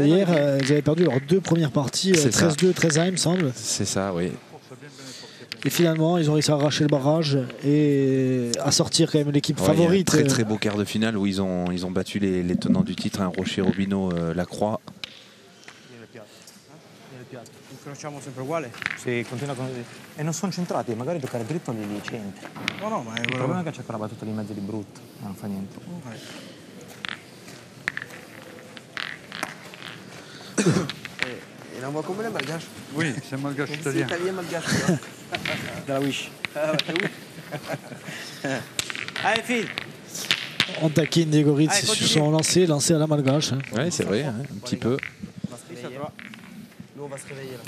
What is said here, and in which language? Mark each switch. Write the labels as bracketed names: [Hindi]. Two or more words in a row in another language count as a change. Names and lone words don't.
[French] hier ils avaient perdu leurs 2 premières parties, C'est ça. 13-2, 13-1 il me semble. C'est ça, oui. Et finalement, ils ont réussi à arracher le barrage et à sortir quand même l'équipe favorite. Très très beau quart de finale où ils ont battu les tenants du titre, Rocher, Robino, Lacroix. [Italian] Conosciamo sempre uguale. Sì, continua così. E non sono centrati, magari giocare dritto li centri. No, ma Il problema è che c'è quella battuta di mezzo di brutto, non fa niente. [French] Il envoie comment les malgaches? Oui, c'est malgache C'est italien. italien malgache. De la Wish. Allez, file. On taquine Diego Ritz sur son lancé à la malgache. Oui, c'est vrai, un petit peu. Nous, on va se réveiller là.